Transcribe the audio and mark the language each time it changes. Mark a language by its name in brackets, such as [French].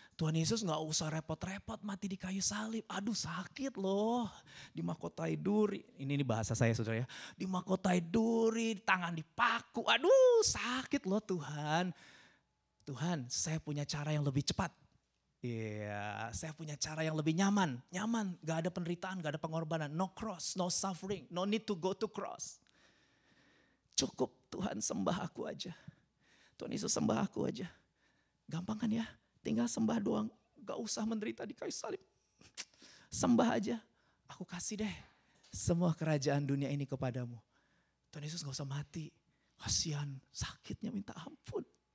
[Indonesian] Tuhan Yesus gak usah repot-repot mati di kayu salib. Aduh sakit loh, dimahkotai duri. Ini bahasa saya saudara ya. Dimahkotai duri, tangan dipaku. Aduh sakit loh Tuhan. Tuhan, saya punya cara yang lebih cepat. Iya, saya punya cara yang lebih nyaman. Nyaman, gak ada penderitaan, gak ada pengorbanan. [English] No cross, no suffering, no need to go to cross. [Indonesian] Cukup Tuhan sembah aku aja. Tuhan Yesus sembah aku aja. Gampang kan ya? Tinggal sembah doang. Gak usah menderita di kayu salib. Sembah aja. Aku kasih deh semua kerajaan dunia ini kepadamu. Tuhan Yesus gak usah mati. Kasihan, sakitnya minta ampun.